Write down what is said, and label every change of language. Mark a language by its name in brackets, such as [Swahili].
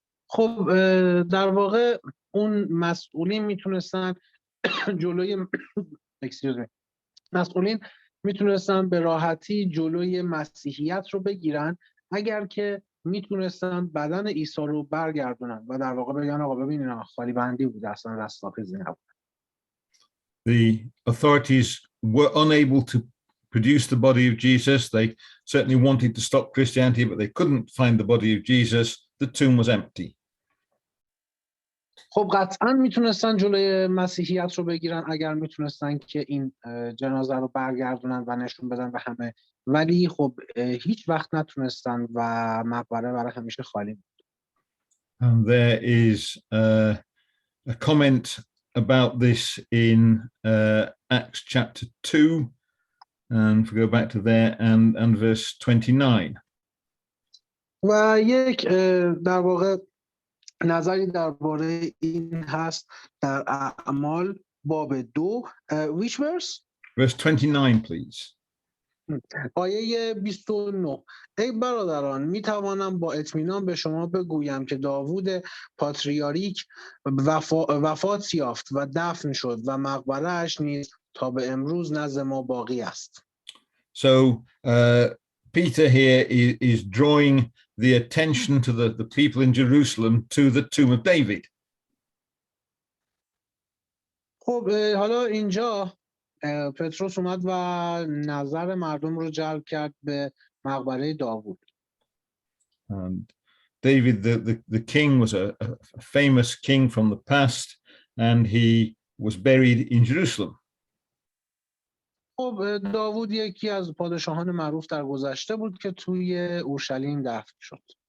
[Persian] خب در واقع اون مسئولین میتونستن جلوی مسئولین میتونستن به راحتی جلوی مسیحیت رو بگیرن اگر که میتونستن بدن عیسی رو برگردونن و در واقع بگن آقا ببینین خالی بندی بود، اصلا رستاخیزی نبود. [English] The authorities were unable to produce the body of Jesus. They certainly wanted to stop Christianity, but they couldn't find the body of Jesus. The tomb was empty. [Persian] خب قطعا میتونستن جلوی مسیحیت رو بگیرن اگر میتونستن که این جنازه رو برگردونن و نشون بدن به همه، ولی خب هیچ وقت نتونستن و مقبره برای همیشه خالی بود. [English] And there is a comment about this in Acts chapter 2, and if we go back to there and verse 29. [Persian] و یک در واقع نظری درباره این هست در اعمال باب 2. [English] Which verse? Verse 29, please. [Persian] آیه 29. ای برادران میتوانم با اطمینان به شما بگویم که داوود پاتریاریک وفات یافت و دفن شد و مقبره‌اش نیز تا به امروز نزد ما باقی است. [English] So Peter here is drawing the attention to the people in Jerusalem to the tomb of David. [Persian] خب حالا اینجا پتروس اومد و نظر مردم رو جلب کرد به مقبره داوود. [English] And David, the king, was a famous king from the past, and he was buried in Jerusalem. [Persian] خب داوود یکی از پادشاهان معروف در گذشته بود که توی اورشلیم دفن شد.